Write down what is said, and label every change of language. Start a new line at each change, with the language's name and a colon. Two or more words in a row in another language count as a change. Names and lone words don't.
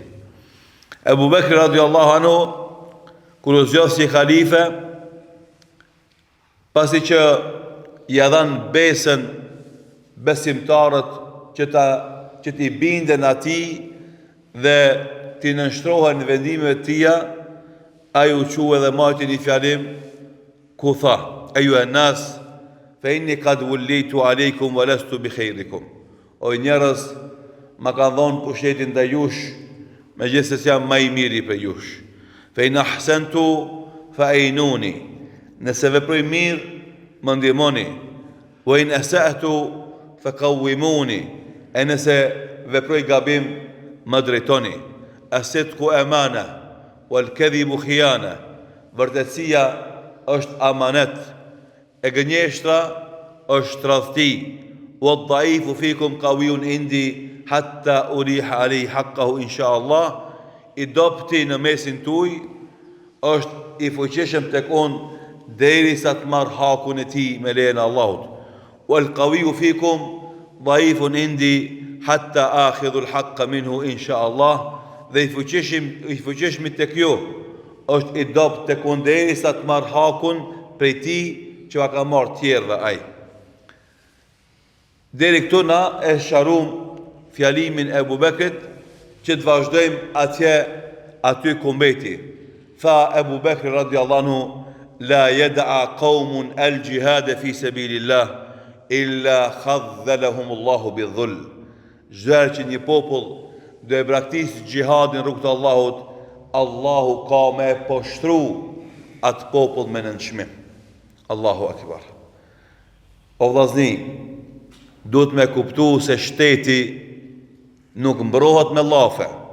Albanian: Ebu Bekri
Arabic: رضي الله عنه,
Albanian: kur u zgjodh si khalife, pasi që ja dhan besën besimtarët që t'i binden atij dhe t'i nënshtrohen në vendimeve të tija, ai u quajë dhe majti një fjalim ku tha:
Arabic: "أيها الناس فإني قد وليت عليكم ولست بخيركم."
Albanian: O njerëz, ma kanë dhënë pushtetin ndaj jush, megjithëse jam më i miri për jush.
Arabic: فإن أحسنت فأعينوني.
Albanian: Nëse veproj mirë, më ndihmoni.
Arabic: وإن أسأت فقوموني.
Albanian: E nëse veproj gabim, më drejtoni.
Arabic: الصدق أمانة والكذب خيانة.
Albanian: Vërtetësia është amanet, e gënjeshtra është tradhti.
Arabic: والضعيف فيكم قوي عندي حتى أريح عليه حقه إن شاء الله.
Albanian: I dobti në mesin tuaj është i fuqishëm tek unë derisa të marr hakun e tij me lejen e Allahut.
Arabic: والقوي فيكم ضعيف عندي حتى آخذ الحق منه إن شاء الله.
Albanian: Dhe i fuqishmi tek ju është i dopt tek unë derisa të marr hakun prej tij që ka marrë tjerëve ai. Deri këtu na e sharum fjalimin e Ebu Bekrit, që të vazhdojmë aty ku mbeti.
Arabic: Tha Ebu Bekri رضي الله عنه لا يدع قوم الجهاد في سبيل الله إلا خذلهم الله بالذل."
Albanian: Çdo që një popull do e braktisë gjihadin rrugt të Allahut, Allahu ka me poshtru atë popull me nënçmim.
Arabic: الله أكبر.
Albanian: O vllazni, duhet me kuptu se shteti nuk mbrohet me llafe.